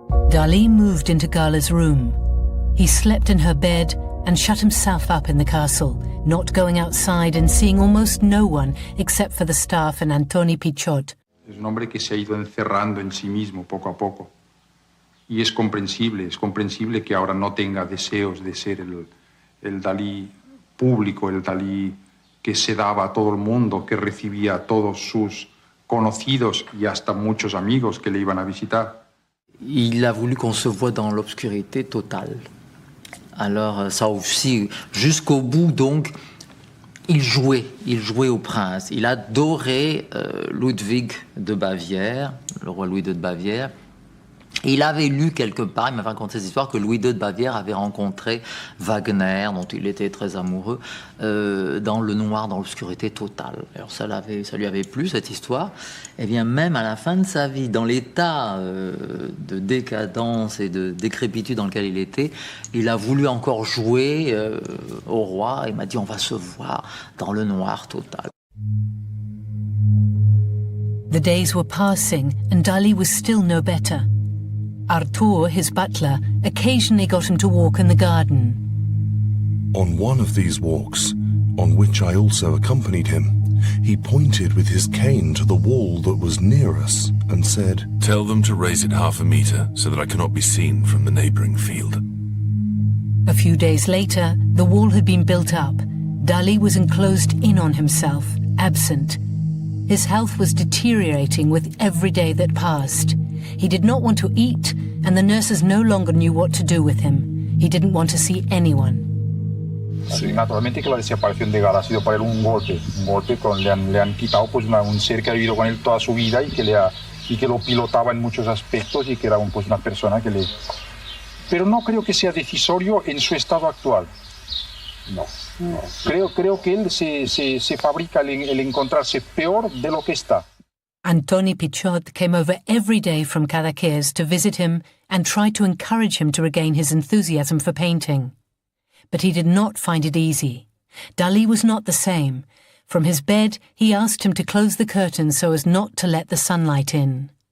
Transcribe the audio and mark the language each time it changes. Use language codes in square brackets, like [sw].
[en] Dalí moved into Gala's room. He slept in her bed and shut himself up in the castle, not going outside and seeing almost no one except for the staff and Antoni Pujol. [es] Es un hombre que se ha ido encerrando en sí mismo poco a poco. Y es comprensible que ahora no tenga deseos de ser el Dalí público, el Dalí que se daba a todo el mundo, que recibía a todos sus conocidos y hasta muchos amigos que le iban a visitar. [fr] Il a voulu qu'on se voie dans l'obscurité totale. Alors ça aussi, jusqu'au bout donc, il jouait au prince. Il adorait Ludwig de Bavière, le roi Louis II de Bavière. Et il avait lu quelque part, il m'avait raconté cette histoire, que Louis II de Bavière avait rencontré Wagner, dont il était très amoureux, dans le noir, dans l'obscurité totale. Alors ça lui avait plu, cette histoire. Et bien même à la fin de sa vie, dans l'état de décadence et de décrépitude dans lequel il était, il a voulu encore jouer au roi. Il m'a dit, on va se voir dans le noir total. [en] The days were passing and Dalí was still no better. Artur, his butler, occasionally got him to walk in the garden. On one of these walks, on which I also accompanied him, he pointed with his cane to the wall that was near us and said, "Tell them to raise it 1/2 meter so that I cannot be seen from the neighboring field." A few days later, the wall had been built up. Dalí was enclosed in on himself, absent. His health was deteriorating with every day that passed. He did not want to eat, and the nurses no longer knew what to do with him. He didn't want to see anyone. [es] Sí. Naturalmente que la desaparición de Gala ha sido para él un golpe le han quitado pues un ser que ha vivido con él toda su vida y que lo pilotaba en muchos aspectos y que era pues una persona que le... Pero no creo que sea decisorio en su estado actual. No. Creo que él se fabrica el encontrarse peor de lo que está. [en] Antoni Pujol came over every day from Figueres to visit him and tried to encourage him to regain his enthusiasm for painting. But he did not find it easy. Dalí was not the same. From his bed, he asked him to close the curtains so as not to let the sunlight in.